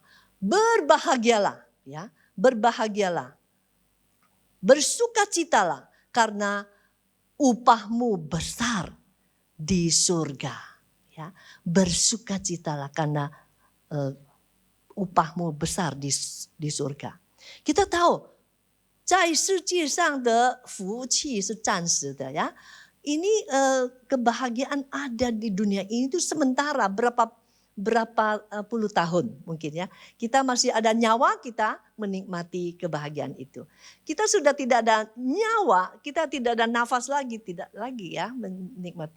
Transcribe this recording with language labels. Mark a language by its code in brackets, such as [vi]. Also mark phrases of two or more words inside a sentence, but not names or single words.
[id] Berbahagialah, ya, berbahagialah. Bersukacitalah karena upahmu besar di surga, ya. Bersukacitalah karena upahmu besar di surga. Kita tahu, [zh] 在世界上的福气是暂时的, [id] ya. Ini kebahagiaan ada di dunia ini itu sementara, berapa puluh tahun mungkin, ya. Kita masih ada nyawa, kita menikmati kebahagiaan itu. Kita sudah tidak ada nyawa, kita tidak ada nafas lagi, tidak lagi, ya, menikmati.